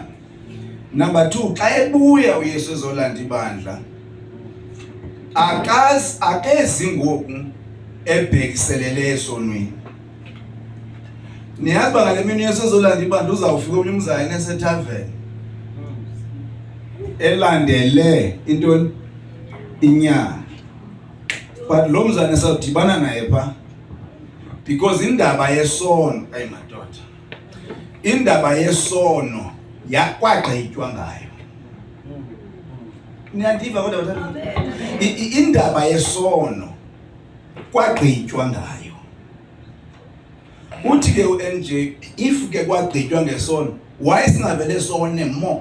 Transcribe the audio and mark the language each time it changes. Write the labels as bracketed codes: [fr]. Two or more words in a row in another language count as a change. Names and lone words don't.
[xh] Number 2, xa ebuya uYesu ezolanda ibandla akezi ngoku ebhekiselele esonweni. Niyazi ba ngale mini uYesu ezolanda ibandla uzawufika umnumzana esethaveni elandele into inyama. But lo mzana sawudibana naye pha because indaba yesono madoda. Indaba yesono yakwagqitywa ngayo. Niyandiva kodwa bathathu. Indaba yesono kwagqitywa ngayo. Uthi ke uNJ if ke kwagqitywa ngesono why singavele sone mo?